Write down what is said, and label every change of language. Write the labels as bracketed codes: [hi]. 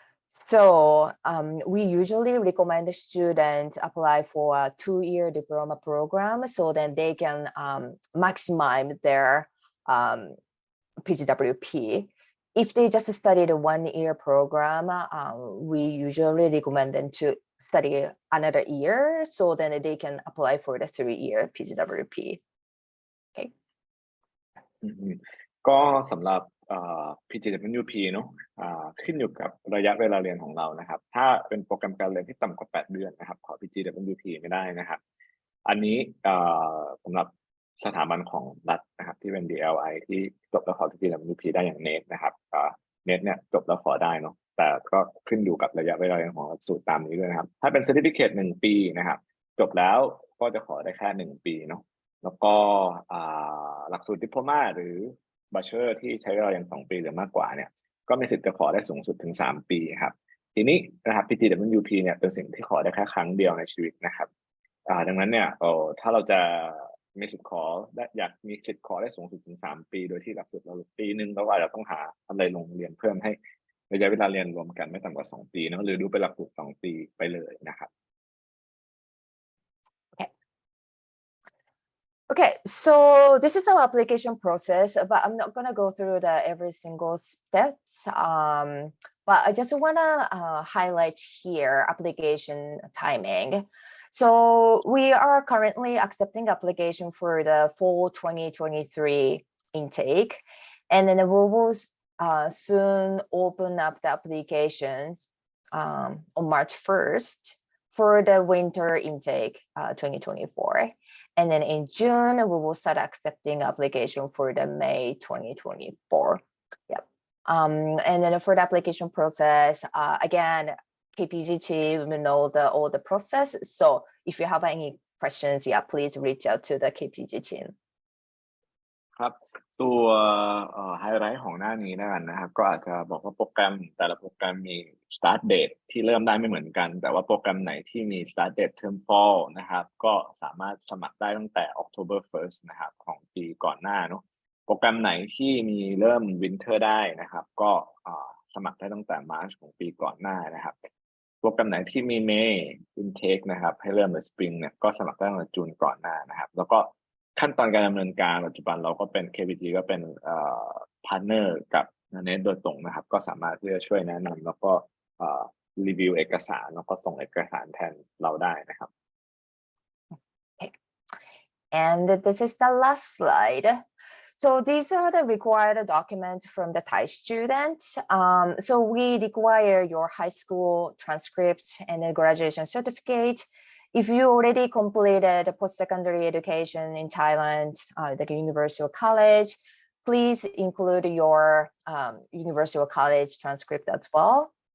[en] So we usually recommend the student apply for a 2-year diploma program so that they can maximize their PGWP. If they just studied a 1-year program, we usually recommend them to study another year so then they can apply for the 3-year PGWP. Okay. [th] ก็สำหรับ PGWP เนาะขึ้นอยู่กับระยะเวลาเรียนของเรานะครับถ้าเป็นโปรแกรมการเรียนที่ต่ำกว่า8 เดือนนะครับขอ PGWP ไม่ได้นะครับอันนี้สำหรับสถาบันของรัฐนะครับที่เป็น DLI ที่จบแล้วขอ PGWP ได้อย่าง NAIT นะครับNAIT เนี่ยจบแล้วขอได้เนาะแต่ก็ขึ้นอยู่กับระยะเวลาเรียนของหลักสูตรตามนี้ด้วยนะครับถ้าเป็น Certificate 1 ปีนะครับจบแล้วก็จะขอได้แค่1 ปีเนาะแล้วก็ หลักสูตร Diploma หรือ Bachelor ที่ใช้เวลาเรียน2 ปีหรือมากกว่าเนี่ยก็มีสิทธิ์จะขอได้สูงสุดถึง3 ปีครับทีนี้นะครับ PGWP เนี่ยเป็นสิ่งที่ขอได้แค่ครั้งเดียวในชีวิตนะครับดังนั้นเนี่ยถ้าเราจะมีสิทธิ์ขออยากมีสิทธิ์ขอได้สูงสุดถึง3 ปีโดยที่หลักสูตรเราปีนึงเราอาจจะต้องหาอะไรลงเรียนเพิ่มให้ระยะเวลาเรียนรวมกันไม่ต่ำกว่า2 ปีนะหรือดูเป็นหลักสูตร2 ปีไปเลยนะครับ [en] Okay, so this is our application process, but I'm not gonna go through every single steps. But I just wanna highlight here application timing. So we are currently accepting application for the fall 2023 intake, and then we will soon open up the applications on March 1st for the winter intake 2024. And then in June, we will start accepting application for the May 2024. Yep. And then for the application process, again, KPG team will know all the process. So if you have any questions, yeah, please reach out to the KPG team. [th] ครับตัวไฮไลท์ของหน้านี้นะครับก็อาจจะบอกว่าโปรแกรมแต่ละโปรแกรมมี start date ที่เริ่มได้ไม่เหมือนกันแต่ว่าโปรแกรมไหนที่มี start date term fall นะครับก็สามารถสมัครได้ตั้งแต่ October 1st นะครับของปีก่อนหน้าเนาะโปรแกรมไหนที่มีเริ่ม winter ได้นะครับก็ สมัครได้ตั้งแต่ March ของปีก่อนหน้านะครับโปรแกรมไหนที่มี May intake นะครับให้เริ่มใน spring เนี่ยก็สมัครได้ตั้งแต่จูนก่อนหน้านะครับแล้วก็ขั้นตอนการดำเนินการปัจจุบันเราก็เป็น KPG ก็เป็นพาร์ทเนอร์กับNAITโดยตรงนะครับก็สามารถที่จะช่วยแนะนำแล้วก็รีวิวเอกสารแล้วก็ส่งเอกสารแทนเราได้นะครับ [en] Okay. And this is the last slide. So these are the required documents from the Thai students. So we require your high school transcripts and a graduation certificate. If you already completed post-secondary education in Thailand, the university or college, please include your university or college transcript as well.